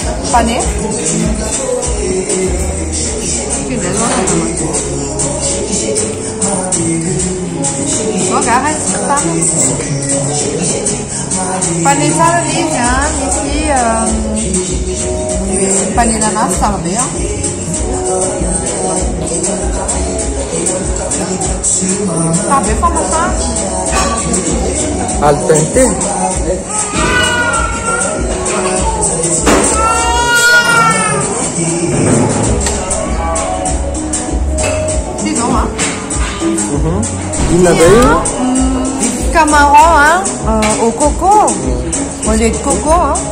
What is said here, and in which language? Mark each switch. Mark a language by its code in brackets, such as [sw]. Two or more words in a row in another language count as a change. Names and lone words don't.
[mg] Pané. Indray zao a. Zao gara izy tany. Pané tsara izy a. Misy pané nanasy tsara be a. [pt] Sabe como tá? [it] Al dente. [fr] Disons, hein? [pt] Camarão, hein? [fr] Au coco. Au lait de coco, hein?